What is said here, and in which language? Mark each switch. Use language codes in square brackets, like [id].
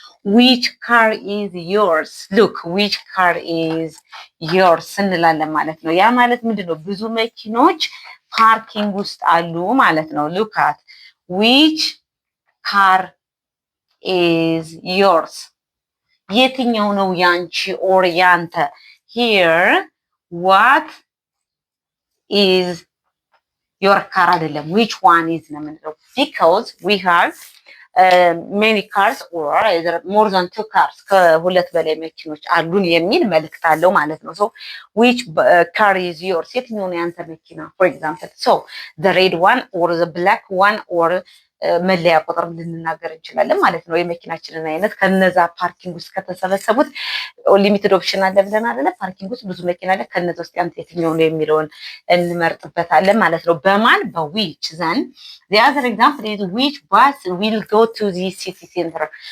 [en] which car is yours? look which car is yours [am] እንላለን ማለት ነው። ያ ማለት ምንድነው? ብዙ መኪኖች ፓርኪንግ ውስጥ አሉ ማለት ነው። [en] look at which car is yours? [am] የትኛው ነው ያንቺ or ያንተ? [en] here what is your car [am] አይደለም [en] which one is [am] ነው የምንለው [en] because we have many cars or more than 2 cars [am] ከሁለት በላይ መኪኖች አሉን የሚል መልእክት አለው ማለት ነው። [en] so which car is yours? [am] የትኛው ነው ያንተ መኪና? [en] for example so the red one or [am] the black one or መለያ ቁጥር ልንናገር እንችላለን ማለት ነው። የመኪናችንን አይነት ከነዛ ፓርኪንግ ውስጥ ከተሰበሰቡት ሊሚትድ ኦፕሽን አለ ብለን አይደለ? ፓርኪንግ ውስጥ ብዙ መኪና አለ። ከነዛ ውስጥ ያንተ የትኛው ነው የሚለውን እንመርጥበታለን ማለት ነው። በማን በዊች ዘን [en] the other example is which bus will go to the city center?